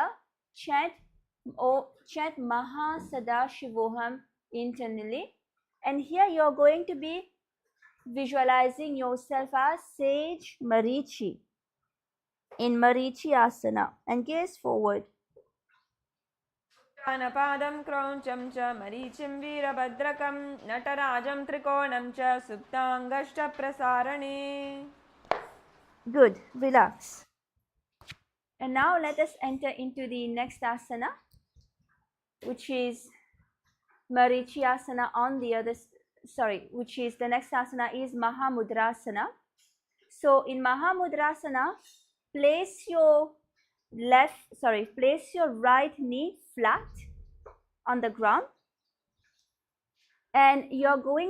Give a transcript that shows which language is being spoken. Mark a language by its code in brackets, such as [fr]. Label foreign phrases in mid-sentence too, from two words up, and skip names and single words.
[en] Chant [sa] Maha Sada Shivoham [en] internally. And here you are going to be visualizing yourself as Sage Marichi in Marichi Asana and gaze forward. [sa] Anapadam kroncham cha marichim virabhadrakam natarajam trikonam cha suptangashta prasarane. [en] Good. Relax. And now let us enter into the next asana, which is Marichyasana on the other, which is the next asana is Mahamudrasana. So in Mahamudrasana, place your right knee flat on the ground, and you're going